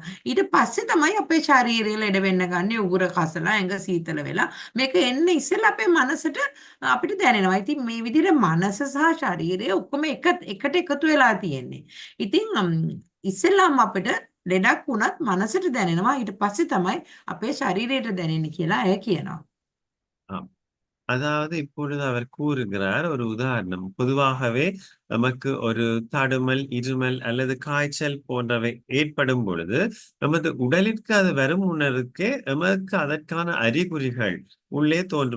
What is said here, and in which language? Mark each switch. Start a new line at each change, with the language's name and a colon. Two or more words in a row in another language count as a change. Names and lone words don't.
Sinhala: ඊට පස්සේ තමයි අපේ ශරීරය ලෙඩ වෙන්න ගන්නේ උගුර කසලා ඇඟ සීතල වෙලා මේක එන්න ඉස්සෙල්ලා අපේ මනසට අපිට දැනෙනවා. ඉතින් මේ විදිහට මනස සහ ශරීරය ඔක්කොම එකට එකතු වෙලා තියෙන්නේ. ඉතින් ඉස්සෙල්ලාම අපිට ලෙඩක් වුණත් මනසට දැනෙනවා. ඊට පස්සේ තමයි අපේ ශරීරයට දැනෙන්නේ කියලා ඇය කියනවා.
Tamil: அதாவது இப்பொழுது அவர் கூறுகிறார் ஒரு உதாரணம். பொதுவாகவே நமக்கு ஒரு தடுமல், இருமல் அல்லது காய்ச்சல் போன்றவை ஏற்படும் பொழுது நமது உடலிற்கு அது வரும் முன்னருக்கே நமக்கு அதற்கான அறிகுறிகள் உள்ளே தோன்றும்.